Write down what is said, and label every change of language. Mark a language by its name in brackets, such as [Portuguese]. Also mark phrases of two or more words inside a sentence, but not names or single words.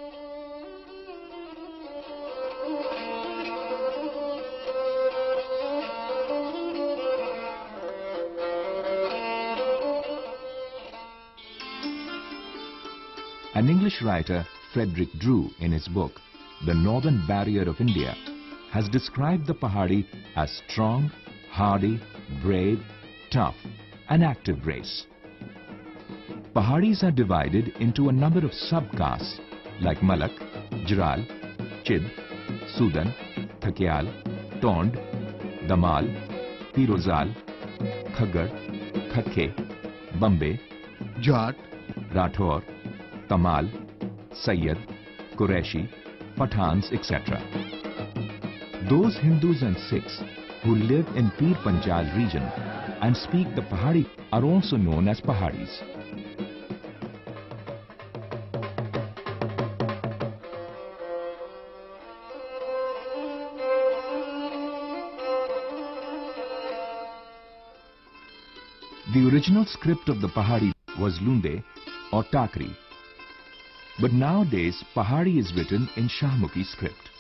[English] An English writer, Frederick Drew, in his book, The Northern Barrier of India, has described the Pahadi as strong, hardy, brave, tough and active race. Pahadis are divided into a number of sub-castes like Malak, Jiral, Chid, Sudan, Thakyal, Tond, Damal, Pirozal, Khaggar, Khakhe, Bambe, Jat, Rathor, Tamal, Sayyid, Qureshi, Pathans, etc. Those Hindus and Sikhs who live in Pir Panchal region and speak the Pahadi are also known as Pahadis. The original script of the Pahadi was Lunde or Takri, but nowadays Pahadi is written in Shahmukhi script.